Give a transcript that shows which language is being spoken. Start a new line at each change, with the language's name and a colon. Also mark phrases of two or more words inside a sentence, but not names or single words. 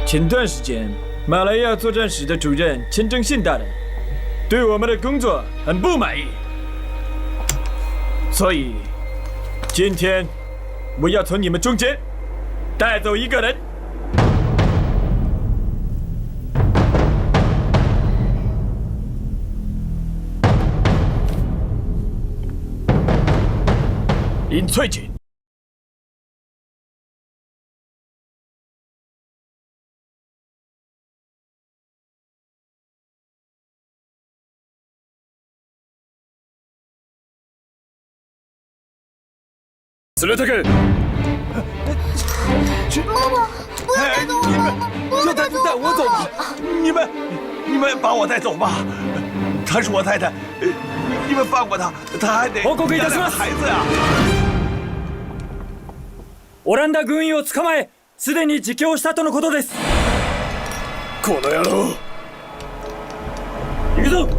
Chinese: 前段时间，马来亚作战室的主任钱正信大人对我们的工作很不满意，所以今天我要从你们中间带走一个人。林翠锦。
Japanese: 連れてけ！
Chinese: 妈妈，不要带走我！不要带走我！带我走吧！你们把我带走吧！她是我太太，你们放过她，她还得养两个孩子呀！
Japanese: オランダ軍医を捕まえ、すでに自供したとのことです。この野郎！行くぞ！